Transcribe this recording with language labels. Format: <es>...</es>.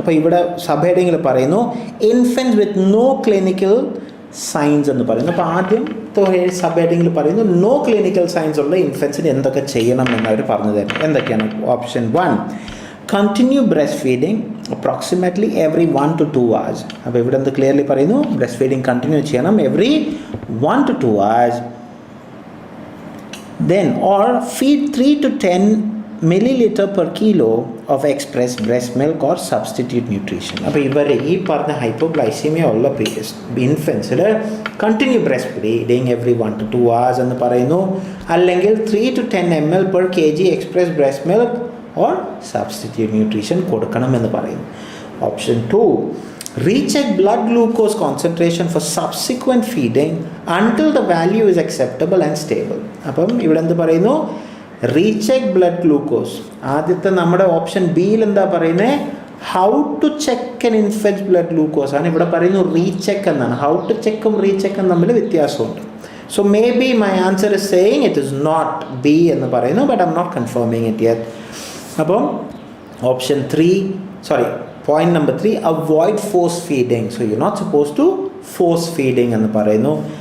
<ml>അപ്പോൾ ഇവിടെ സബ് ഹെഡിങ്ങിൽ പറയുന്നു</ml> <en>infants with no clinical signs</en> <ml>എന്ന് പറയുന്നു. അപ്പോൾ ആദ്യത്തെ സബ് ഹെഡിങ്ങിൽ പറയുന്നു നോ ക്ലിനിക്കൽ സൈൻസ് ഉള്ള ഇൻഫൻസിന് എന്തൊക്കെ ചെയ്യണം എന്നവർ പറഞ്ഞു തരും. എന്തൊക്കെയാണ്?</ml> <en>Option 1, continue breast feeding approximately every 1 to 2 hours.</en> <ml>അപ്പോൾ ഇവിടെ എന്ത് ക്ലിയർലി പറയുന്നു?</ml> <en>breast feeding continue</en> <ml>ചെയ്യണം</ml> <en>Every 1 to 2 hours. Then or feed 3 to 10 milliliter per kilo of expressed breast milk or substitute nutrition.</en> <ml>അപ്പോൾ ഇവരെ ഈ പറഞ്ഞ ഹൈപ്പോഗ്ലൈസീമിയ ഉള്ള ഇൻഫൻസിൽ continue breast feeding every 1 to 2 hours എന്ന് പറയുന്നു, അല്ലെങ്കിൽ</ml> <en>3 to 10 ml per kg expressed breast milk or substitute nutrition</en> <ml>കൊടുക്കണം എന്ന് പറയുന്നു.</ml> <en>Option 2, recheck blood glucose concentration for subsequent feeding until the value is acceptable and stable.</en> <ml>അപ്പം ഇവിടെ എന്ത് പറയുന്നു?</ml> <en>Recheck blood glucose.</en> <ml>ആദ്യത്തെ നമ്മുടെ ഓപ്ഷൻ ബിയിൽ എന്താ പറയുന്നത്?</ml> <en>how to check an infant blood glucose</en> <ml>ആണ്. ഇവിടെ പറയുന്നു റീചെക്ക് എന്നാണ്. ഹൗ ടു ചെക്കും റീചെക്കും തമ്മിൽ വ്യത്യാസമുണ്ട്.</ml> <en>so maybe my answer is saying it is not B</en> <ml>എന്ന് പറയുന്നു,</ml> <en>But I am not confirming it yet. അപ്പം option 3, point number 3, avoid force feeding. So you're not supposed to force feeding</en> <ml>എന്ന് പറയുന്നു.</ml>